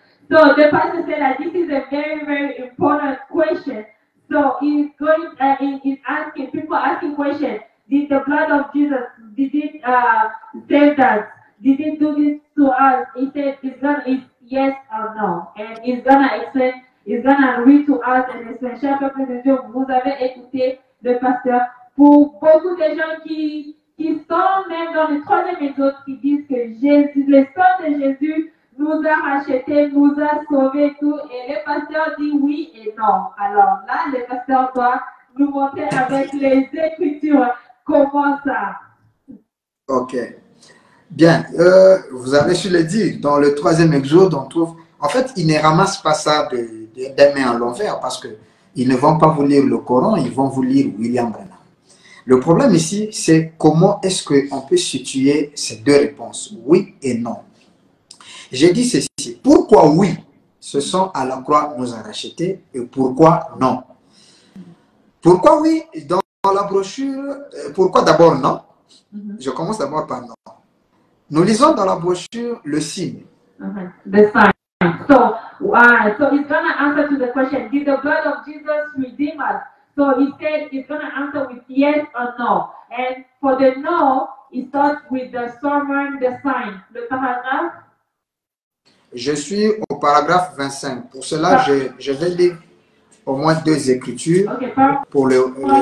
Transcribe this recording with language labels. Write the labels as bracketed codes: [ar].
[en] So the pastor said that this is a very, very important question. So he's going, he's asking, people asking questions. Did the blood of Jesus, did it save us? Did it do this to us? He said it's yes or no. And he's gonna explain, he's gonna read to us and explain. [fr] Cher peuple de Dieu, vous avez écouté le pasteur. Pour beaucoup de gens qui sont même dans le troisième exode, qui disent que Jésus, le sang de Jésus nous a rachetés, nous a sauvés, tout. Et le pasteur dit oui et non. Alors là, le pasteur doit nous montrer avec les Écritures comment ça. Ok. Bien. Vous avez su le dire, dans le troisième exode, on trouve... En fait, ils ne ramassent pas ça des mains à l'envers parce qu'ils ne vont pas vous lire le Coran, ils vont vous lire William Branham. Le problème ici, c'est comment est-ce qu'on peut situer ces deux réponses, oui et non. J'ai dit ceci, pourquoi oui, ce sang à la croix nous a rachetés et pourquoi non? Pourquoi oui, dans la brochure, pourquoi d'abord non? Je commence d'abord par non. Nous lisons dans la brochure le signe. [en] The sign. So he's going to answer to the question, did the blood of Jesus redeem us? So he said he's going to answer with yes or no. And for the no, he starts with the sermon, the sign. [fr] Le paragraphe. Je suis au paragraphe 25. Pour cela, je vais lire au moins deux écritures pour le